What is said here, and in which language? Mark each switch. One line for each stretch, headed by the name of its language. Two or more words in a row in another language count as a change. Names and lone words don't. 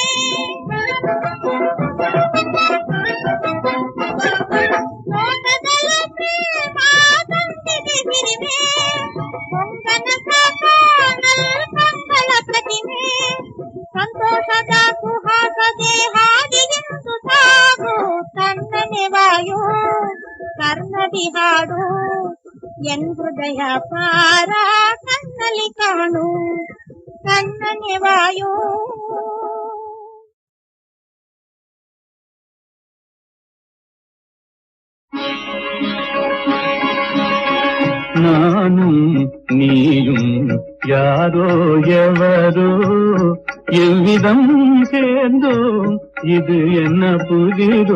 Kannada: ನೋಟದಲ್ಲೂ ಪ್ರೇಮ ತಂದಿದೆ ಹಿರಿಮೆ ಹೊಂಗನ ಕಾಣಲ್ ಕಂಗಳ ಪ್ರತಿಮೆ ಸಂತೋಷದ ಸುಹಾಸದೆ ಹಾಡಿಗೆಂದು ಸಾಗು ತಣ್ಣನೆ ವಾಯು ಕರ್ಣದಿ ಹಾಡು ಎನ್ ಹೃದಯ ಪಾರ ಕಣ್ಣಲ್ಲಿ ಕಾಣು ತಣ್ಣನೆ ವಾಯು
Tamil: நானும் நீயும் யாரோ எவரோ எவ்விதம் சேர்ந்தோம் இது என்ன புதிரோ